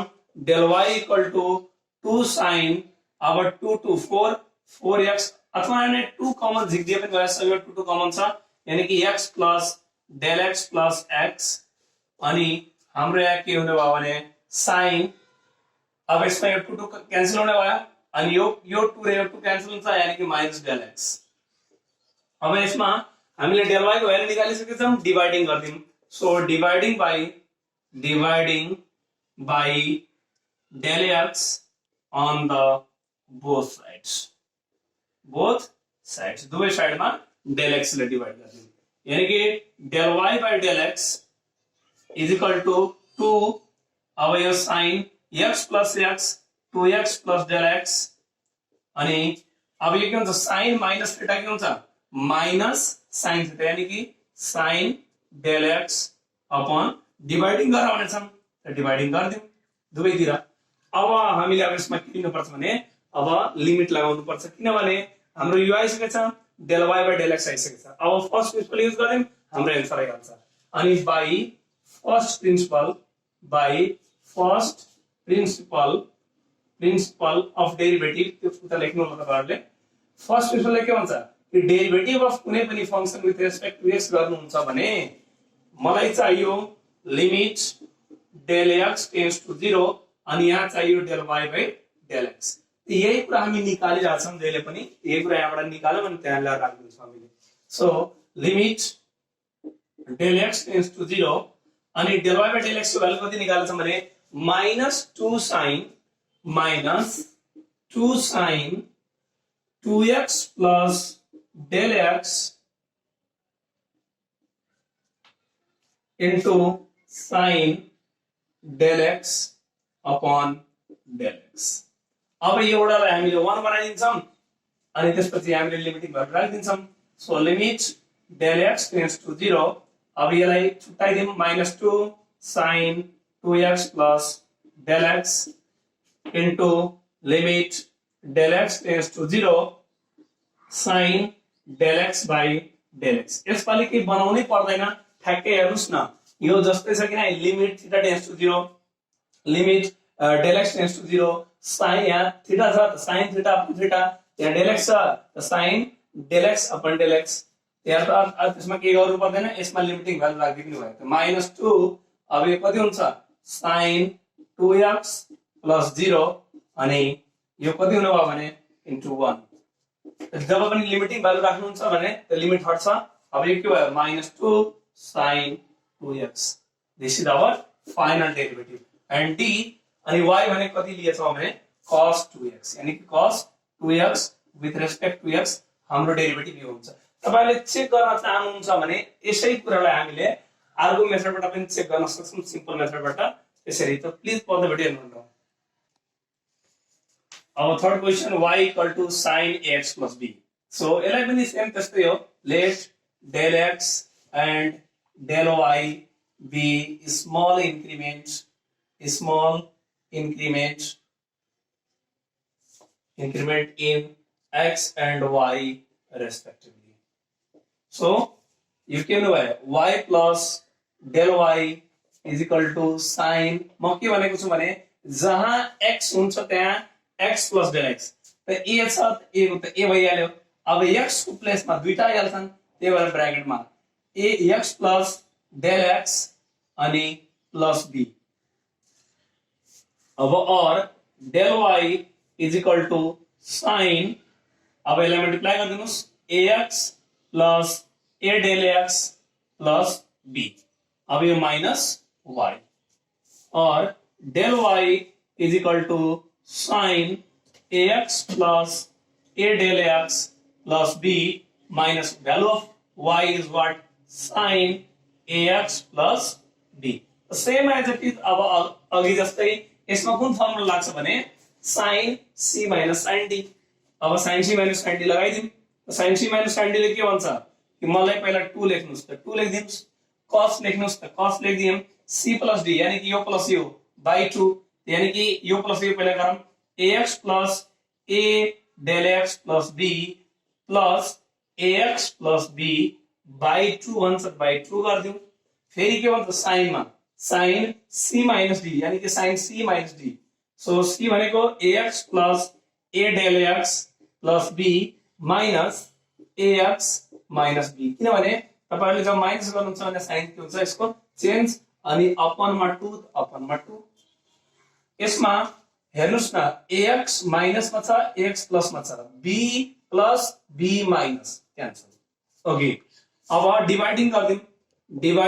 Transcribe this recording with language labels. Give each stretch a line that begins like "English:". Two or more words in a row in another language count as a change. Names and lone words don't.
English: del y equal to 2 sin,
Nepali: अब
English: 2 to 4 4x,
Nepali: अथवा यहाँ 2 कमन झिक्दिए पनि भयो, 2 कमन छ, यानी कि
English: x plus del x plus x,
Nepali: अनि हाम्रो यहाँ के हुने भयो भने sin, अब यसमा यो 2 क्यान्सल हुने भयो, अनि यो 2 र यो 2 क्यान्सल हुन्छ, यानी कि
English: minus del x.
Nepali: अब यसमा हामीले
English: del y
Nepali: को भ्यालु निकालिसकेछौं, डिवाइडिङ गर्दियौं।
English: सो डिवाइडिङ बाइ del x on the both sides,
Nepali: दुवै साइडमा
English: del x
Nepali: ले डिवाइड गर्दियौं, यानी कि
English: del y by del x is equal to 2।
Nepali: अब यो
English: sin x plus x 2x plus del x,
Nepali: अनि अब यो के हुन्छ
English: sin minus theta
Nepali: के हुन्छ
English: minus sin theta,
Nepali: यानी कि
English: sin del x upon dividing
Nepali: गरेर भनेछौं, डिवाइडिङ गर्दियौं दुवैतिर। अब हामीले अब यसमा के लिनुपर्छ भने अब लिमिट लगाउनु पर्छ, किनभने हाम्रो यो आइसकेछ,
English: del y by del x
Nepali: आइसकेछ। अब
English: first principle use
Nepali: गर्दियौं, हाम्रो एन्सर आइहाल्छ। अनि
English: by first principle of derivative
Nepali: त्यो उता लेख्नु होला तपाईहरुले फर्स्ट प्रिन्सिपलले के भन्छ कि
English: derivative of
Nepali: कुनै पनि
English: function with respect to x
Nepali: गर्नुहुन्छ भने मलाई चाहियो
English: limit del x tends to 0
Nepali: अनि यहाँ चाहियो
English: del y by del x
Nepali: यही कुरा हामी निकालिरहेका छौं जहिले पनि यही कुरा यहाँबाट निकाल्यौं अनि त्यहाँ ल्याएर राख्दिन्छौं हामीले सो
English: limit del x tends to 0
Nepali: अनि
English: del y by del x
Nepali: को भ्यालु कति निकाल्छौं भने
English: -2 sin 2x plus del x into sin del x upon del x
Nepali: अब यो एउटालाई हामीले 1 बनाइदिन्छौं अनि त्यसपछि हामीले
English: limiting value
Nepali: राखिदिन्छौं सो
English: limit del x tends to 0
Nepali: अब यसलाई छुट्याइदियौं
English: -2 sin 2x plus del x into limit del x tends to 0 sin del x by del x
Nepali: यसपालि के बनाउनै पर्दैन ठ्याक्कै हेर्नुस् न यो जस्तै छ किन
English: limit theta tends to 0 limit del x tends to 0 sin
Nepali: यहाँ थीटा छ त
English: sin theta upon theta
Nepali: यहाँ del x छ त
English: sin del x upon del x
Nepali: यहाँ त त्यसमा के गर्नु पर्दैन यसमा
English: limiting value
Nepali: राखिदिनु भयो त -2 अब यो कति हुन्छ
English: sin 2x plus 0
Nepali: अनि यो कति हुने भयो भने
English: into 1
Nepali: जब पनि
English: limiting value
Nepali: राख्नुहुन्छ भने त्यो लिमिट हट्छ अब यो के भयो
English: -2 sin 2x this is our final derivative and d
Nepali: अनि y भने कति लिएछौं भने
English: cos 2x
Nepali: यानी कि
English: cos 2x with respect to x
Nepali: हाम्रो डेरिभेटिभ यो हुन्छ तपाईले चेक गर्न चाहनुहुन्छ भने यसै कुरालाई हामीले अर्को मेथडबाट पनि चेक गर्न सक्छौं सिम्पल मेथडबाट यसरी त प्लिज पढ्दै भिडियो हेर्नु न
English: अब third question y equal to sin ax plus b so
Nepali: यसलाई पनि सेम त्यस्तै हो
English: let del x and del y be small increment in x and y respectively so you can know y plus del y is equal to sin
Nepali: म के भनेको छु भने जहाँ x हुन्छ त्यहाँ x plus del x त a छ a को त a भइहाल्यो अब x को प्लेसमा दुईटा आइहाल्छन् त्यही भएर ब्र्याकेटमा
English: a x plus del x
Nepali: अनि plus b
English: अब और del y is equal to sin
Nepali: अब यसलाई मल्टिप्लाई गरिदिनुस्
English: ax plus a del x plus b
Nepali: अब यो माइनस y और
English: del y is equal to sin ax plus a del x plus b minus value of y is what sin ax plus b same as it is
Nepali: अब अघि जस्तै यसमा कुन फर्मुला लाग्छ भने
English: sin c minus sin d
Nepali: अब
English: sin c minus sin d
Nepali: लगाइदिउँ
English: sin c minus sin d
Nepali: ले के भन्छ कि मलाई पहिला 2 लेख्नुस् त 2 लेख्दिनुस् cos लेख्नुस् त cos लेख्दियौं
English: c plus d
Nepali: यानी कि
English: यो plus यो by 2
Nepali: यानी कि यो प्लस यो पहिला गरौँ
English: ax plus a del x plus b plus ax plus b by 2 भन्छ by 2
Nepali: गरिदिउँ फेरि के भन्छ sin मा
English: sin c minus d
Nepali: यानी कि
English: sin c minus d
Nepali: so c भनेको
English: ax plus a del x plus b minus ax minus b
Nepali: किनभने तपाईहरुले जब माइनस गर्नुहुन्छ भने sin के हुन्छ यसको चेन्ज अनि अपन मा 2 यसमा हेर्नुस् न ax माइनस मा छ ax प्लस मा छ b प्लस b माइनस क्यान्सल ओके अब डिवाइडिङ गर्दियौं